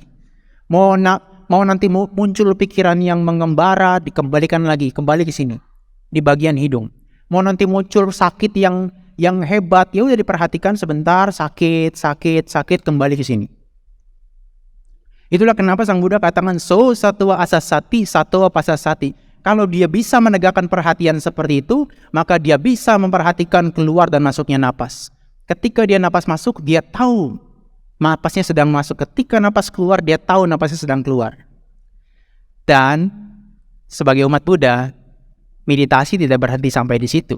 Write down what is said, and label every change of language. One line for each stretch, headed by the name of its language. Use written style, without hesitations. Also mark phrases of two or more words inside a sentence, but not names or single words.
Indonesian: Mau nanti muncul pikiran yang mengembara, dikembalikan lagi, kembali ke sini. Di bagian hidung. Mau nanti muncul sakit yang hebat, ya udah diperhatikan sebentar, sakit, kembali ke sini. Itulah kenapa Sang Buddha katakan
Pali: so satwa asasati, satwa pasasati.
Indonesian: Kalau dia bisa menegakkan perhatian seperti itu, maka dia bisa memperhatikan keluar dan masuknya napas. Ketika dia napas masuk, dia tahu napasnya sedang masuk. Ketika napas keluar, dia tahu napasnya sedang keluar. Dan sebagai umat Buddha, meditasi tidak berhenti sampai di situ.